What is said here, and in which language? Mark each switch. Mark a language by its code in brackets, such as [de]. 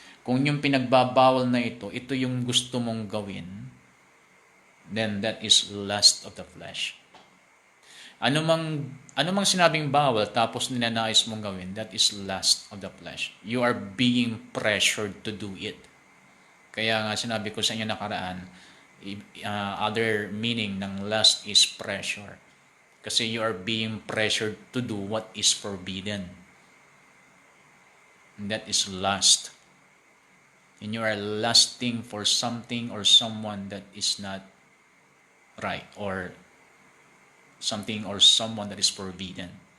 [tl] Kung yung pinagbabawal na ito yung gusto mong gawin, [en] then that is lust of the flesh. [tl] Ano mang sinabing bawal tapos ninanais mong gawin, [en] that is lust of the flesh. You are being pressured to do it. [tl] Kaya nga sinabi ko sa inyo nakaraan, [en] other meaning [tl] ng [en] lust is pressure. [tl] Kasi [en] you are being pressured to do what is forbidden. And that is lust. And you are lusting for something or someone that is not right, or something or someone that is forbidden.